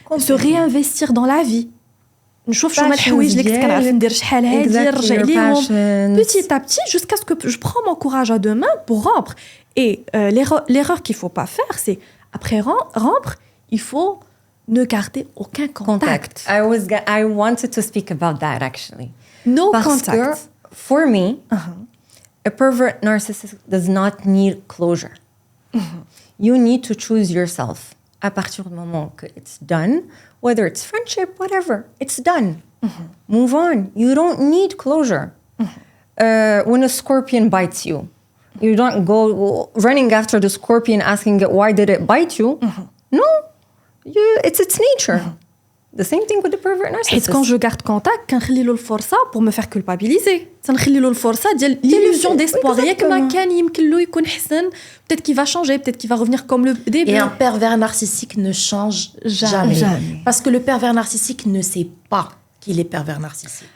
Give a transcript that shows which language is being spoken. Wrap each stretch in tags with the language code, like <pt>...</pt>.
<fr>Se réinvestir dans la vie.</fr> <ar>نشوف شو الحوايج اللي كنت كنعرف ندير شحال هادي نرجع ليهم</ar> <fr>petit à petit jusqu'à ce que je prends mon courage à deux mains pour rompre. Et l'erreur qu'il faut pas faire, c'est après rompre, il faut ne garder aucun contact.</fr> <en>I wanted to speak about that actually. No</en> <fr>Parce contact. Que,</fr> <en>for me, a pervert narcissist does not need closure. You need to choose yourself.</en> <fr>À partir du moment que</fr> <en>it's done, whether it's friendship, whatever, it's done. Move on. You don't need closure. When a scorpion bites you, you don't go running after the scorpion asking it, why did it bite you? No, it's its nature. The same thing with the pervert narcissist.</en> <fr>Et quand je garde contact,</fr> <ar>كنخلي له الفرصة</ar> <fr>pour me faire culpabiliser.</fr> <ar>تنخلي له الفرصة ديال</ar> <fr>l'illusion d'espoir.</fr> <ar>ياك ما كان يمكن له يكون حسن.</ar> <fr>Peut-être qu'il va changer, peut-être qu'il va revenir comme le début. Et un pervers narcissique ne change jamais. Parce que le pervers narcissique ne sait pas qu'il est pervers narcissique.</fr>